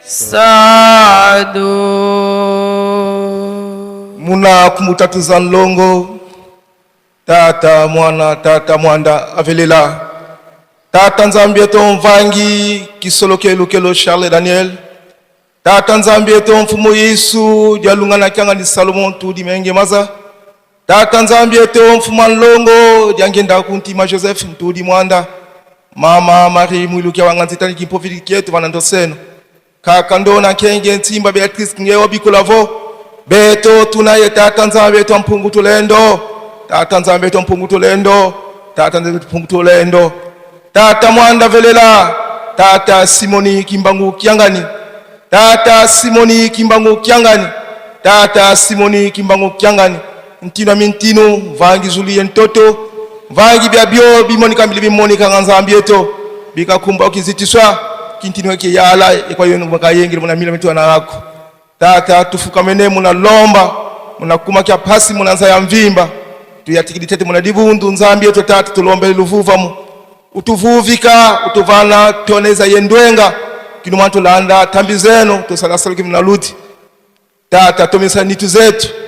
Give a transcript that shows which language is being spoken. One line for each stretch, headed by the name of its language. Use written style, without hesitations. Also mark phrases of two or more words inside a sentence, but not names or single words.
Kongo: Muna kumutatuza nlongo tata mwana tata mwanda avelela tata nzambi eto mvangi kisolo kelo Charles Daniel tata nzambi eto mfumo Yesu dialungana kyanga ni Salomon tudi menge maza tata nzambi eto mfumo nlongo diangenda kuntima Joseph tudi mwanda mama Marie mwilukia wanganzitani kimpofili kietu wanandoseno kaka ndona kenge ntimba Beatrice ngewa bikulavo beto tunaye tata nzambi eto mpungu tulendo tata nzambi eto mpungu tulendo tata nzambi eto mpungu tulendo tata mwanda velela tata Simoni Kimbangu Kiangani tata Simoni Kimbangu Kiangani tata Simoni Kimbangu Kiangani ntino mintino vangi zuliye ntoto vangi biabio bimonika mbili bimonika nzambi eto bikakumba ukizitiswa kintino yake yala kwa yenu makayengi muna mila mitu anako tata tufukamene muna lomba muna kuma kia pasi muna nza ya mvimba tuyatikiditete muna divundu nzambi eto tata tulombe luvuva mu utuvuvika utuvana toneza yendwenga kinu mwantu landa tambi zenu tusalasalo kimuna luti tata tomisa nitu zetu